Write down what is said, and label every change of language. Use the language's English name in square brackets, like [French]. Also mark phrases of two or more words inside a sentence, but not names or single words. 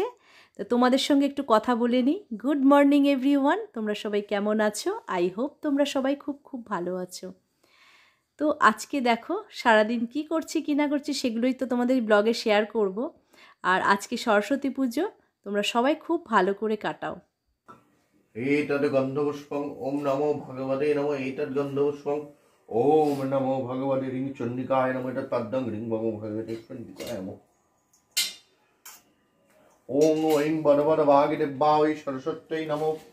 [Bangla] তো তোমাদের সঙ্গে একটু কথা বলে নিই। [English] good morning everyone, [Bangla] তোমরা সবাই কেমন আছো? [English] I hope [Bangla] তোমরা সবাই খুব খুব ভালো আছো। তো আজকে দেখো সারাদিন কি করছি কি না করছি সেগুলোই তো তোমাদের ব্লগে শেয়ার করব। আর আজকে সরস্বতী পুজো, তোমরা সবাই খুব ভালো করে কাটাও। [Sanskrit] एतद् गन्धपुष्पं ओम नमो भगवते नमो एतद् गन्धपुष्पं ओम नमो भगवते ह्रीं चण्डिकाय नमो एतत् पद्मं ह्रीं नमो भगवते चण्डिकाय नमो ओम ऐं वरवरवागिदेव्याय सरस्वत्यै नमो